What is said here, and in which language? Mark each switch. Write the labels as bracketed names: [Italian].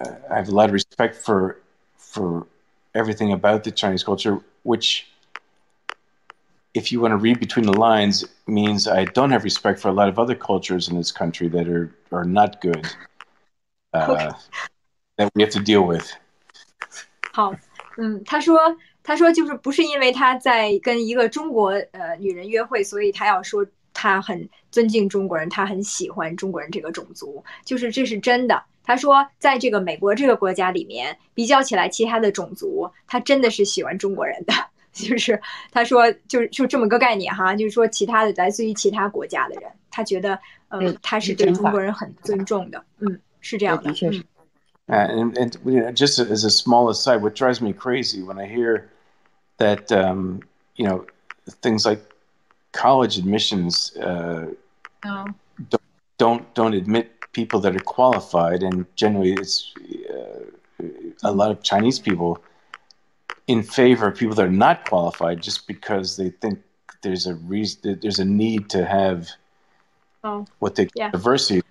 [English] have a lot of respect for everything about the Chinese culture, which, if you want to read between the lines, means I don't have respect for a lot of other cultures in this country that are not good, that we have to deal with. [Chinese] 好，他说就是不是因为他在跟一个中国女人约会，所以他要说他很尊敬中国人，他很喜欢中国人这个种族，就是这是真的。他说，在这个美国这个国家里面，比较起来其他的种族，他真的是喜欢中国人的。就是他说，就这么个概念哈，就是说其他的来自于其他国家的人，他觉得他是对中国人很尊重的，是这样的。 [English] And you know, just as a small aside, what drives me crazy when I hear that you know, things like college admissions don't admit people that are qualified, and generally it's a lot of Chinese people in favor of people that are not qualified just because they think there's a need to have what they call diversity.